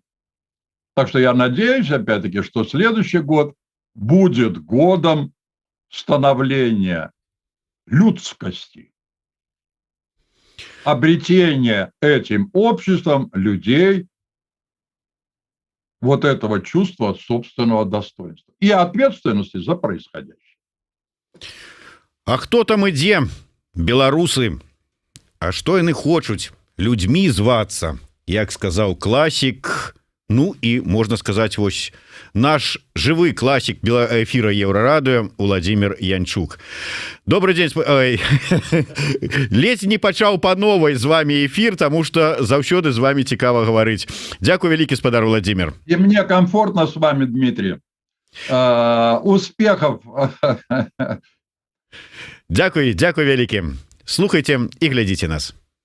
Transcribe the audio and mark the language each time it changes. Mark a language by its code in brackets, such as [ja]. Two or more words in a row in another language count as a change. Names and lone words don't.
[ru] Так что я надеюсь, опять-таки, что следующий год будет годом становления людскости, обретения этим обществом людей вот этого чувства собственного достоинства и ответственности за происходящее. [be] А хто там ідзе? Беларусы. А што яны хочуць? Людьми звацца, як сказаў класік. Ну і можна сказаць, вось наш жывы класік эфира Еврорадио Владимир Янчук. [ru] Добрый день. [be] Ледзь не пачаў [ru] по новой [be] з вами эфир, тому что заўсёды з вами цікава гаварыць. Дзякуй вялікі, спадар Владимир. [ru] И мне комфортно с вами, Дмитрий. Успехов. [be] Дзякуй вялікі. [ru] Слухайте и глядите нас.